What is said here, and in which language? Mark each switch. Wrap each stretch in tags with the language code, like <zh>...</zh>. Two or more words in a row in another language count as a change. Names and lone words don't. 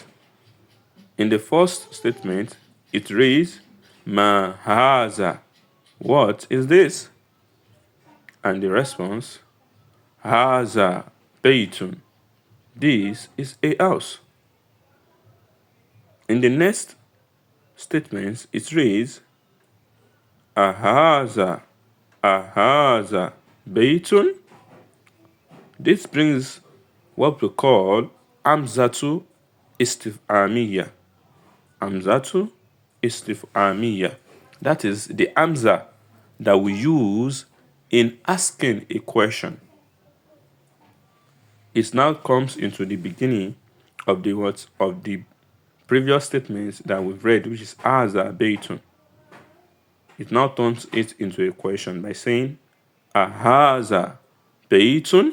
<en>In the first statement, it reads,</en> <ar>ما هذا.</ar> <en>What is this?</en> <ar>And the response, هذا بيت.</ar> <en>This is a house. In the next statement, it reads, Ahaza.</en> <ar>أهذا بيت.</ar> <en>This brings what we call</en> <ar>همزة استفهامية. همزة استفهامية.</ar> <en>That is the amza that we use in asking a question. It now comes into the beginning of the words of the previous statements that we've read, which is</en> <ar>هذا بيت.</ar> <en>It now turns it into a question by saying,</en> <ar>أهذا بيت?</ar>